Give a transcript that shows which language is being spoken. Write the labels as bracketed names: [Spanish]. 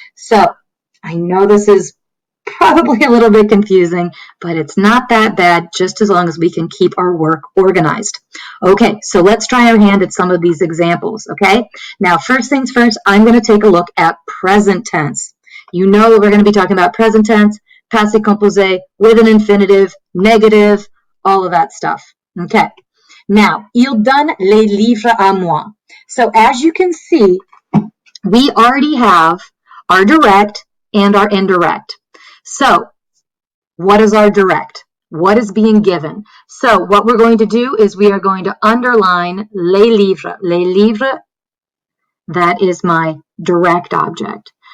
[English] So I know this is probably a little bit confusing, but it's not that bad just as long as we can keep our work organized. Okay, so let's try our hand at some of these examples. Okay? Now, first things first, I'm going to take a look at present tense. You know we're going to be talking about present tense, passé composé, with an infinitive, negative, all of that stuff. Okay. Now, [French] il donne les livres à moi. [English] So as you can see, we already have our direct and our indirect. So what is our direct? What is being given? So what we're going to do is we are going to underline les livres. Les livres, that is my direct object.